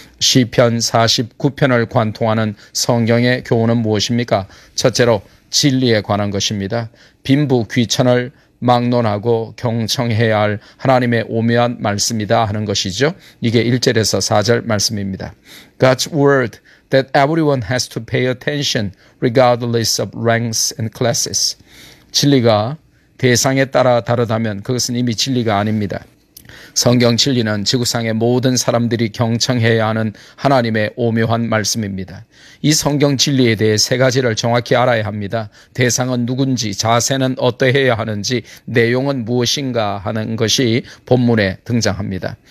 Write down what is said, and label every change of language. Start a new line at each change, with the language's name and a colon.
Korean: 시편 49편을 관통하는 성경의 교훈은 무엇입니까? 첫째로 진리에 관한 것입니다. 빈부 귀천을 막론하고 경청해야 할 하나님의 오묘한 말씀이다 하는 것이죠. 이게 1절에서 4절 말씀입니다.
English: God's word that everyone has to pay attention regardless of ranks and classes.
Korean: 진리가 대상에 따라 다르다면 그것은 이미 진리가 아닙니다. 성경 진리는 지구상의 모든 사람들이 경청해야 하는 하나님의 오묘한 말씀입니다. 이 성경 진리에 대해 세 가지를 정확히 알아야 합니다. 대상은 누군지, 자세는 어떠해야 하는지, 내용은 무엇인가 하는 것이 본문에 등장합니다.